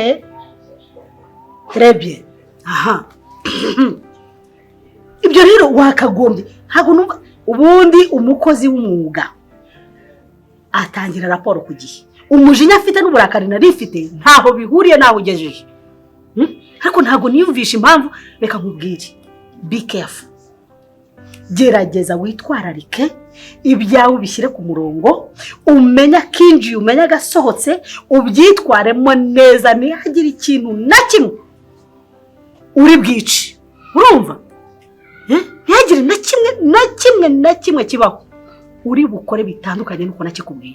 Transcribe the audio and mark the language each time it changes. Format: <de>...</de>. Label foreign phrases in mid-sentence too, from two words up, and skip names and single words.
<fr>Très bien.</fr> <rw>Aha. Ibyo rero wakagombye. Ntabwo numva ubundi umukozi w'umwuga atangira raporo ku gihe. Umujinya afite n'uburakari narifite ntaho bihuriye naho ugejeje. Ariko ntabwo niyumvisha impamvu. Reka nkubwire,</rw> <en>be careful.</en> <rw>Gerageza witwararike ibyawe bishyire ku murongo, umenya kinji umenya gasohotse, ubyitwaremo neza ntihagire ikintu na kimwe uri bwici. Urumva? Ntihagire na kimwe kibaho uri bukore bitandukanye nuko nakikubwiye.</rw>